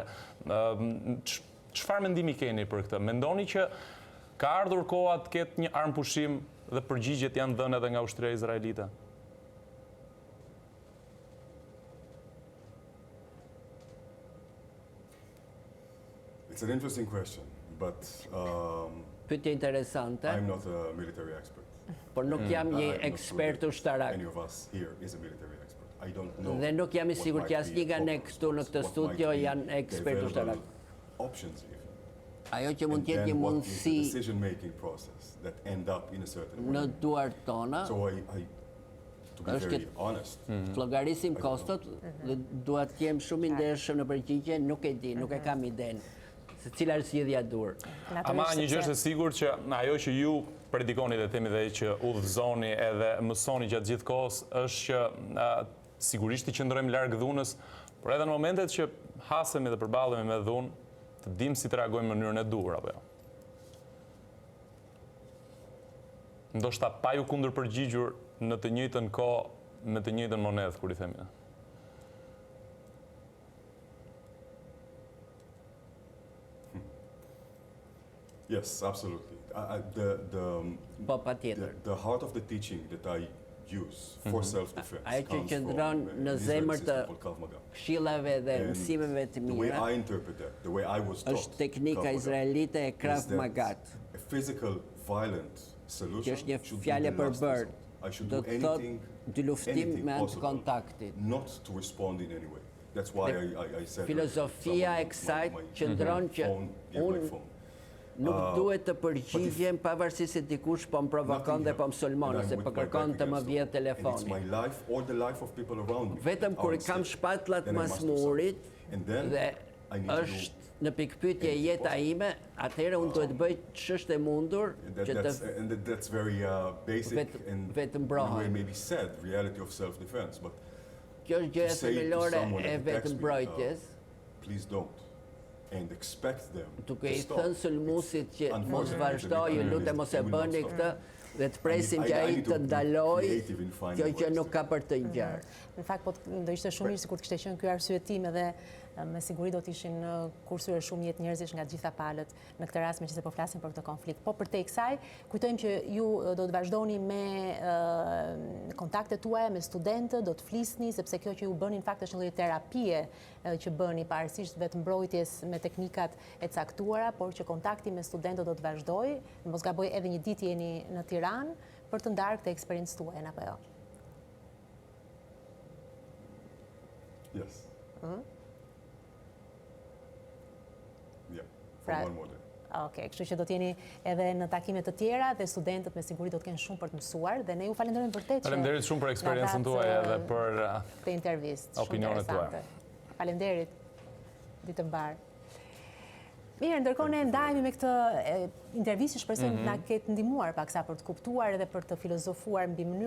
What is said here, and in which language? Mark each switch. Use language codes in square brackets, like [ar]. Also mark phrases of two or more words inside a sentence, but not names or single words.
[sq] Çfarë mendimi keni për këtë? Mendoni që ka ardhur koha të ketë një armpushim dhe përgjigjet janë dhënë edhe nga ushtria izraelite? [en] It's an interesting question, but [sq] Pyetje interesante, [en] I'm not a military expert. [sq] por nuk jam një [en] I'm not [sq] ekspert [en] sure [sq] ushtarak. [en] Any of us here is a military expert. I don't know. [sq] Dhe nuk jam i [en] what [sq] sigurt [en] might [sq] që asnjë [en] be [sq] nga ne [en] offers, [sq] këtu në këtë [en] what [sq] studio [en] might be [sq] janë [en] the [sq] ekspert [en] available [sq] ushtarak. [en] options even. [sq] Ajo që mund [en] And [sq] të jetë [en] then [sq] një [en] what is the [sq] mundësi [en] decision-making process that end up in a certain [sq] në [en] way. [sq] duart tona, [en] So to be [sq] është [en] very [sq] që- [en] honest, [sq] llogarisim kostot dhe dua të jem shumë i ndershëm në përgjigje, nuk e di, nuk e kam iden se cila është zgjidhja e dur. Ama një gjë është e sigurt që ajo që ju predikoni dhe themi dhe që udhëzoni edhe mësoni gjatë gjithë kohës është që sigurisht i qëndrojmë larg dhunës, por edhe në momentet që hasemi dhe përballemi me dhunë, të dimë si të reagojmë në mënyrën e duhur apo jo. Ndoshta pa ju kundërpërgjigjur në të njëjtën kohë me të njëjtën monedhë, kur i themi. [en] yes, absolutely. [sq] Po patjetër. [en] The heart of the teaching that I use for self-defense [sq] Ajo që [en] comes [sq] qëndron [en] from [sq] në [en] an Israeli [sq] zemër të [en] system called Krav Maga. [sq] këshillave dhe [en] And [sq] mësimeve të [en] the way [sq] mira, [en] I interpret that, the way I was taught, [sq] është teknika [en] Krav Maga, [sq] izraelite e [en] is [sq] Krav [en] that [sq] Magat, [en] a physical violent [sq] që [en] solution [sq] është një [en] should be [sq] fjalë [en] the last [sq] përbër. [en] resort. I should [sq] Do [en] do [sq] të thotë [en] anything, [sq] dy luftim [en] anything [sq] me anë të [en] possible [sq] kontaktit. [en] not to respond in any way. That's why I said [sq] Filozofia e kësaj qëndron që unë nuk duhet të përgjigjem pavarësisht se dikush po më provokon dhe po më sulmon ose po kërkon të më vjedh telefoni. Vetëm kur i kam shpatullat mas murit dhe është në pikpyetje jeta ime, atëherë unë duhet bëj ç'është e mundur që [en] and that's very basic and [sq] vetëmbrohemi. [en] maybe said reality of self-defense, but [sq] Kjo është gjëja [en] to say to [sq] themelore [en] someone [sq] e [en] that attacks me, [sq] vetëmbrojtjes, [en] please don't, and expect them [sq] duke [en] to [sq] i [en] stop. [sq] thënë sulmuesit që mos [en] Unfortunately, [sq] vazhdojë, [en] the [sq] lutem mos e [en] will not [sq] bëni [en] stop. [sq] këtë dhe të presim që [en] I [sq] ai [en] need [sq] të [en] to be [sq] ndalojë, [en] creative in finding [sq] kjo që [en] ways. [sq] nuk ka për të ngjarë. Në fakt, po do ishte shumë mirë sikur të kishte qenë ky arsye tim edhe me siguri do të ishin kursyer shumë jetë njerëzish nga të gjitha palët në këtë rast meqenëse po flasim për këtë konflikt. Po përtej kësaj, kujtojmë që ju do të vazhdoni me kontaktet tuaja me studentët, do të flisni sepse kjo që ju bëni në fakt është një lloj terapie që bëni pavarësisht vetëmbrojtjes me teknikat e caktuara, por që kontakti me studentët do të vazhdojë. Mos gaboj edhe një ditë jeni në Tiranë për të ndarë këtë eksperiencë tuaj apo jo? [en] Yes. Yeah, for [sq] Pra- [en] one more day. [sq] Okej, kështu që do të jeni edhe në takime të tjera dhe studentët me siguri do të kenë shumë për të mësuar dhe ne ju falenderojmë vërtet që Faleminderit shumë për eksperiencën tuaj edhe për këtë intervistë. opinionet tuaja. Faleminderit. Ditë mbar. Mirë, ndërkohë ne ndajemi me këtë intervistë, shpresoj na ketë ndihmuar paksa për të kuptuar edhe për të filozofuar mbi mënyrën se si duhet